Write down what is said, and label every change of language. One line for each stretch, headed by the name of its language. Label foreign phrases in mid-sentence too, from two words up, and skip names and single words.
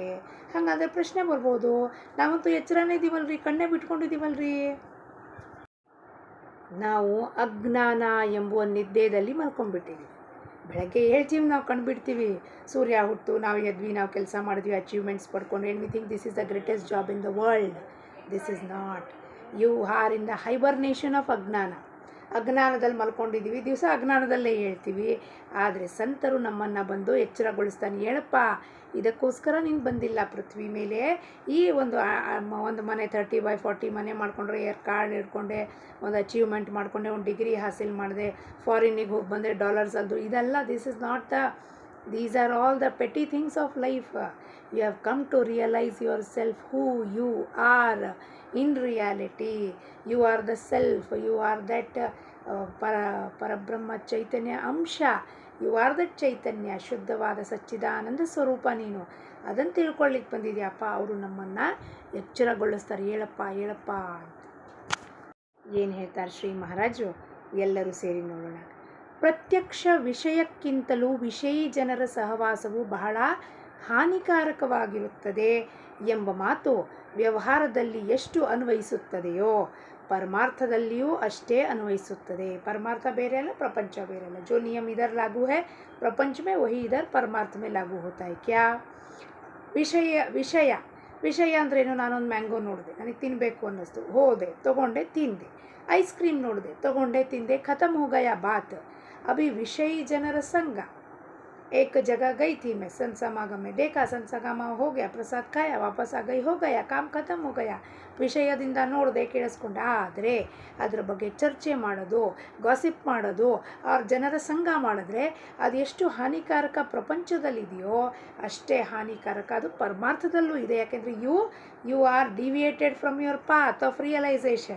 Kannada: ಹಾಗಾದರೆ ಪ್ರಶ್ನೆ ಬರ್ಬೋದು, ನಾವಂತೂ ಎಚ್ಚರನೇ ಇದ್ದೀವಲ್ರಿ, ಕಣ್ಣೇ ಬಿಟ್ಕೊಂಡಿದ್ದೀವಲ್ರಿ. ನಾವು ಅಜ್ಞಾನ ಎಂಬುವ ನಿದ್ದೆಯಲ್ಲಿ ಮಲ್ಕೊಂಡ್ಬಿಟ್ಟಿದ್ದೀವಿ. ಬೆಳಗ್ಗೆ ಹೇಳ್ತೀವಿ, ನಾವು ಕಂಡುಬಿಡ್ತೀವಿ, ಸೂರ್ಯ ಹುಟ್ಟು, ನಾವು ಎದ್ವಿ, ನಾವು ಕೆಲಸ ಮಾಡಿದ್ವಿ, ಅಚೀವ್ಮೆಂಟ್ಸ್ ಪಡ್ಕೊಂಡು,
English: And we think this is the greatest job in the world. This is not. You are in the hibernation of ಅಜ್ಞಾನ.
Kannada: ಅಜ್ಞಾನದಲ್ಲಿ ಮಲ್ಕೊಂಡಿದ್ದೀವಿ, ದಿವಸ ಅಜ್ಞಾನದಲ್ಲೇ ಹೇಳ್ತೀವಿ. ಆದರೆ ಸಂತರು ನಮ್ಮನ್ನು ಬಂದು ಎಚ್ಚರಗೊಳಿಸ್ತಾನೆ. ಹೇಳಪ್ಪ, ಇದಕ್ಕೋಸ್ಕರ ನೀನು ಬಂದಿಲ್ಲ ಪೃಥ್ವಿ ಮೇಲೆ. ಈ ಒಂದು ಮನೆ 30x40 ಮನೆ ಮಾಡಿಕೊಂಡ್ರೆ, ಕಾರ್ಡ್ ಹಿಡ್ಕೊಂಡೆ, ಒಂದು ಅಚೀವ್ಮೆಂಟ್ ಮಾಡಿಕೊಂಡೆ, ಒಂದು ಡಿಗ್ರಿ ಹಾಸಿಲ್ ಮಾಡಿದೆ, ಫಾರಿನ್ನಿಗೆ ಹೋಗಿ ಬಂದರೆ ಡಾಲರ್ಸ್ ಅಲ್ದು, ಇದೆಲ್ಲ
English: these are all the petty things of life. You have come to realize yourself, who you are in reality. You are the self, you are that
Kannada: ಪರಬ್ರಹ್ಮ ಚೈತನ್ಯ ಅಂಶ.
English: You are that
Kannada: ಚೈತನ್ಯ, ಶುದ್ಧವಾದ ಸಚ್ಚಿದಾನಂದ ಸ್ವರೂಪ ನೀನು. ಅದನ್ನು ತಿಳ್ಕೊಳ್ಳಿಕ್ಕೆ ಬಂದಿದೆಯಪ್ಪ. ಅವರು ನಮ್ಮನ್ನು ಎಚ್ಚರಗೊಳಿಸ್ತಾರೆ, ಹೇಳಪ್ಪ ಹೇಳಪ್ಪ ಅಂತ. ಏನು ಹೇಳ್ತಾರೆ ಶ್ರೀ ಮಹಾರಾಜರು? ಎಲ್ಲರೂ ಸೇರಿ ನೋಡೋಣ. ಪ್ರತ್ಯಕ್ಷ ವಿಷಯಕ್ಕಿಂತಲೂ ವಿಷಯಿ ಜನರ ಸಹವಾಸವು ಬಹಳ ಹಾನಿಕಾರಕವಾಗಿರುತ್ತದೆ ಎಂಬ ಮಾತು ವ್ಯವಹಾರದಲ್ಲಿ ಎಷ್ಟು ಅನ್ವಯಿಸುತ್ತದೆಯೋ ಪರಮಾರ್ಥದಲ್ಲಿಯೂ ಅಷ್ಟೇ ಅನ್ವಯಿಸುತ್ತದೆ. ಪರಮಾರ್ಥ ಬೇರೆ ಅಲ್ಲ, ಪ್ರಪಂಚ ಬೇರೆ ಅಲ್ಲ.
Hindi: जो नियम इधर लागू है प्रपंच में, वही इधर परमार्थ में लागू होता है.
Kannada: क्या ವಿಷಯ ಅಂದ್ರೇನು? ನಾನೊಂದು ಮ್ಯಾಂಗೋ ನೋಡಿದೆ, ನನಗೆ ತಿನ್ನಬೇಕು ಅನ್ನಿಸ್ತು, ಹೋದೆ, ತೊಗೊಂಡೆ, ತಿಂದೆ. ಐಸ್ ಕ್ರೀಮ್ ನೋಡಿದೆ, ತೊಗೊಂಡೆ, ತಿಂದೆ,
Hindi: ख़तम हो गया बात. अभी विषयी जनर संग. एक जगह गई थी मैं, संत समागम में देखा, संत समागम हो गया, प्रसाद खाया, वापस आ गई, हो गया, काम खत्म हो गया.
Kannada: ವಿಷಯದಿಂದ ನೋಡಿದೆ, ಕೇಳಿಸ್ಕೊಂಡೆ. ಆದರೆ ಅದರ ಬಗ್ಗೆ ಚರ್ಚೆ ಮಾಡೋದು, ಗಾಸಿಪ್ ಮಾಡೋದು, ಅವ್ರ ಜನರ ಸಂಘ ಮಾಡಿದ್ರೆ ಅದು ಎಷ್ಟು ಹಾನಿಕಾರಕ ಪ್ರಪಂಚದಲ್ಲಿದೆಯೋ ಅಷ್ಟೇ ಹಾನಿಕಾರಕ ಅದು ಪರಮಾರ್ಥದಲ್ಲೂ ಇದೆ.
English: ಯಾಕೆಂದರೆ You are deviated from your path of realisation.